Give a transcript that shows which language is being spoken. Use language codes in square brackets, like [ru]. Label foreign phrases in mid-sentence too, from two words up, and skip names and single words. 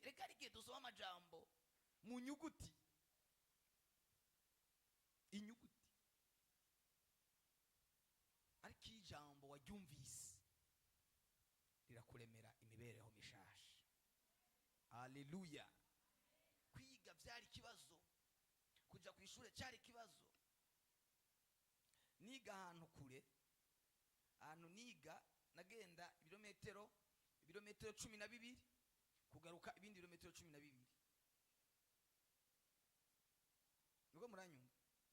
[rn] Reka rigiye dusoma amajambo mu nyuguti, inyuguti, ariko ijambo waryumvise rirakuremera imibereho mishasha. Haleluya. Kwiga byari kibazo, kuja ku ishure cyari kibazo. Niga ahantu kure, ahantu niga nagenda ibirometero 12 kugaruka ibindi birometero 12. Nuko muranyumva?